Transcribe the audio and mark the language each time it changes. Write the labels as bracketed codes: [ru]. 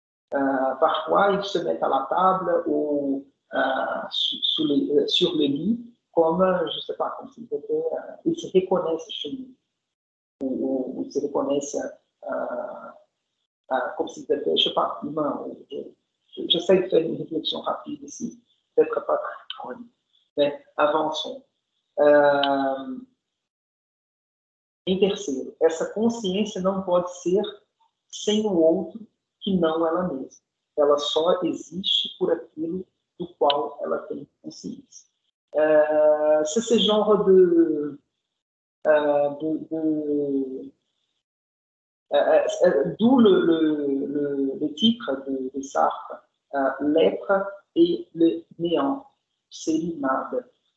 [fr] Parfois, ils se mettent à la table ou sur le lit, comme, je ne sais pas, comme s'ils étaient, ils se reconnaissent chez lui. Ou ils se reconnaissent comme s'ils étaient, je ne sais pas, humains. J'essaie de faire une réflexion rapide ici, peut-être pas très grande, mais avançons. [pt] Em terceiro, essa consciência não pode ser sem o outro que não ela mesma. Ela só existe por aquilo do qual ela tem consciência. [fr] C'est ce genre d'où le titre de Sartre, l'être et le néant, c'est l'inade.